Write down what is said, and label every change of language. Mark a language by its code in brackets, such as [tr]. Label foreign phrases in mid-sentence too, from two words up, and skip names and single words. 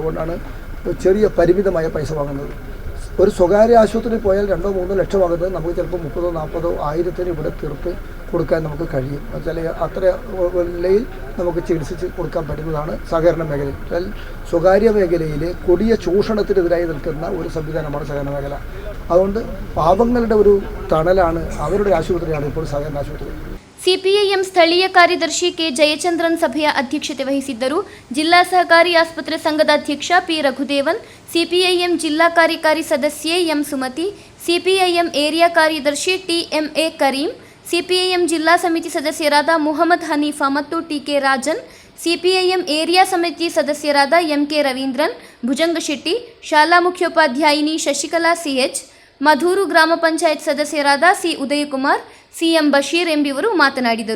[ml] അതുകൊണ്ടാണ് ചെറിയ പരിമിതമായ പൈസ വാങ്ങുന്നത്. ഒരു സ്വകാര്യ ആശുപത്രിയിൽ പോയാൽ 2-3 ലക്ഷം ആകുന്നത് നമുക്ക് ചിലപ്പോൾ 30,000-40,000 ആയിരത്തിന് ഇവിടെ തീർത്ത് കൊടുക്കാൻ നമുക്ക് കഴിയും. എന്നുവെച്ചാൽ അത്ര നിലയിൽ നമുക്ക് ചികിത്സിച്ച് കൊടുക്കാൻ പറ്റുന്നതാണ് സഹകരണ മേഖലയിൽ. സ്വകാര്യ മേഖലയിൽ കൊടിയ ചൂഷണത്തിനെതിരായി നിൽക്കുന്ന ഒരു സംവിധാനമാണ് സഹകരണ മേഖല. അതുകൊണ്ട് പാവങ്ങളുടെ ഒരു തണലാണ്, അവരുടെ ആശുപത്രിയാണ് ഇപ്പോൾ സഹകരണ ആശുപത്രി. [kn] ಸಿಪಿಐಎಂ ಸ್ಥಳೀಯ ಕಾರ್ಯದರ್ಶಿ ಕೆ ಜಯಚಂದ್ರನ್ ಸಭೆಯ ಅಧ್ಯಕ್ಷತೆ ವಹಿಸಿದ್ದರು. ಜಿಲ್ಲಾ ಸಹಕಾರಿ ಆಸ್ಪತ್ರೆ ಸಂಘದ ಅಧ್ಯಕ್ಷ ಪಿ ರಘುದೇವನ್, ಸಿಪಿಐಎಂ ಜಿಲ್ಲಾ ಕಾರ್ಯಕಾರಿ ಸದಸ್ಯೆ ಎಂ ಸುಮತಿ, ಸಿಪಿಐಎಂ ಏರಿಯಾ ಕಾರ್ಯದರ್ಶಿ ಟಿಎಂಎ ಕರೀಂ, ಸಿಪಿಐಎಂ ಜಿಲ್ಲಾ ಸಮಿತಿ ಸದಸ್ಯರಾದ ಮುಹಮ್ಮದ್ ಹನೀಫಾ ಮತ್ತು ಟಿಕೆ ರಾಜನ್, ಸಿಪಿಐಎಂ ಏರಿಯಾ ಸಮಿತಿ ಸದಸ್ಯರಾದ ಎಂಕೆ ರವೀಂದ್ರನ್, ಭುಜಂಗಶೆಟ್ಟಿ, ಶಾಲಾ ಮುಖ್ಯೋಪಾಧ್ಯಾಯಿನಿ ಶಶಿಕಲಾ ಸಿಎಚ್, ಮಧೂರು ಗ್ರಾಮ ಪಂಚಾಯತ್ ಸದಸ್ಯರಾದ ಸಿ ಉದಯಕುಮಾರ್, ಸಿಎಂ ಬಶೀರ್ ಎಂಬಿವರು ಮಾತನಾಡಿದರು.